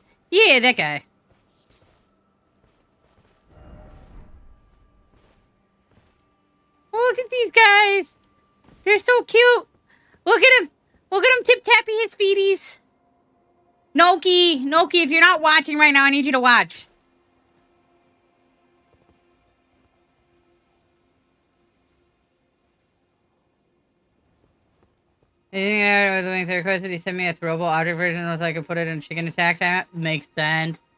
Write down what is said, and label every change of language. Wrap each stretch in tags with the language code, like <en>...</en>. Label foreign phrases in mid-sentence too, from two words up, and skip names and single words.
<en>Yeah, that guy. Oh, look at these guys. They're so cute. Look at him. Look at him tip-tapping his feeties. Noki, Noki, if you're not watching right now, I need you to watch. Anything out with the wings I requested, he sent me a throwable object version so I could put it in chicken attack time. Makes sense.</en>